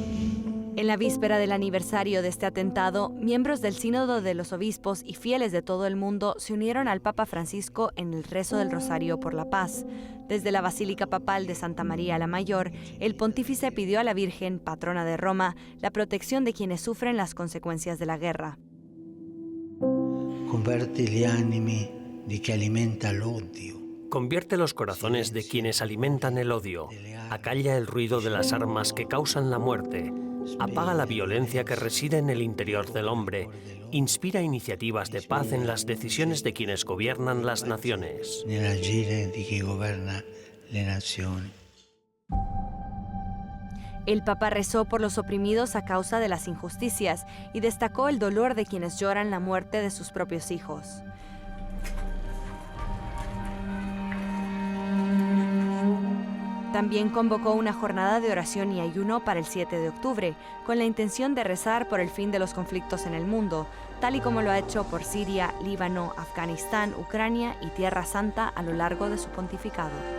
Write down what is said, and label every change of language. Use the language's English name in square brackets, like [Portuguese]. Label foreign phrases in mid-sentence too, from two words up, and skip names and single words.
[Spanish] En la víspera del aniversario de este atentado, miembros del Sínodo de los Obispos y fieles de todo el mundo se unieron al Papa Francisco en el rezo del Rosario por la Paz. Desde la Basílica Papal de Santa María la Mayor, el pontífice pidió a la Virgen, patrona de Roma, la protección de quienes sufren las consecuencias de la guerra. [Italian] Convierte gli animi di chi alimenta l'odio. [Spanish] Convierte los corazones de quienes alimentan el odio, acalla el ruido de las armas que causan la muerte, apaga la violencia que reside en el interior del hombre, inspira iniciativas de paz en las decisiones de quienes gobiernan las naciones. [Italian] Nell'agire di chi governa le nazioni. [Spanish] El Papa rezó por los oprimidos a causa de las injusticias y destacó el dolor de quienes lloran la muerte de sus propios hijos. También convocó una jornada de oración y ayuno para el 7 de octubre, con la intención de rezar por el fin de los conflictos en el mundo, tal y como lo ha hecho por Siria, Líbano, Afganistán, Ucrania y Tierra Santa a lo largo de su pontificado.